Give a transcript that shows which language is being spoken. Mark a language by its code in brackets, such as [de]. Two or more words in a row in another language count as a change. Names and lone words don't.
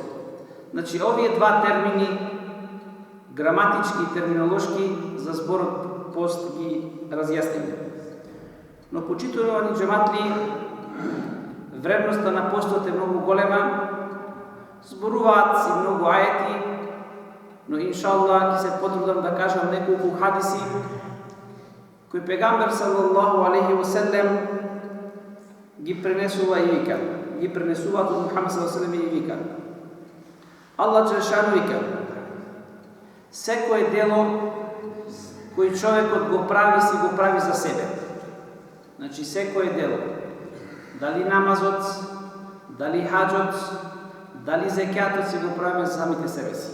[mk] Значи, овие два термини, граматички и терминолошки, за зборот пост ги разјасниме. Но почитувани джематли, вредноста на постот е многу голема, зборуваат си многу ајети, но иншаллах ќе се потрудам да кажам неколку хадиси кои пегамбер [ar] صلى الله عليه وسلم [mk] ги пренесува и вика. Ги пренесуваат од Мухаммед [ar] صلى الله عليه وسلم [mk] и вика: Аллах Джелешану вика: секое дело кој човекот го прави, си го прави за себе. Значи, секое дело, дали намазот, дали хаджот, дали зекјатот, си го прави за самите себе си.